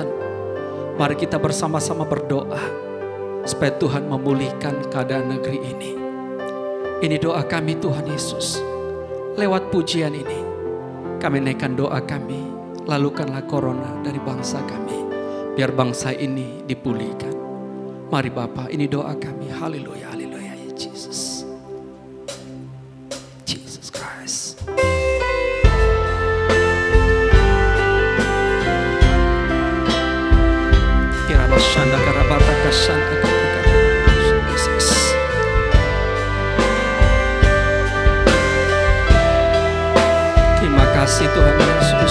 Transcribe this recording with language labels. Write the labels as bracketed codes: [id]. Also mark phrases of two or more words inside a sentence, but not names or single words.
[id] Mari kita bersama-sama berdoa supaya Tuhan memulihkan keadaan negeri ini. Ini doa kami Tuhan Yesus. Lewat pujian ini, kami naikkan doa kami, lalukanlah corona dari bangsa kami, biar bangsa ini dipulihkan. Mari Bapa, ini doa kami. Haleluya, haleluya, ya Jesus. [en] Jesus Christ. Kirana shanda karabata kasanta katika Jesus. [id] Terima kasih Tuhan Yesus.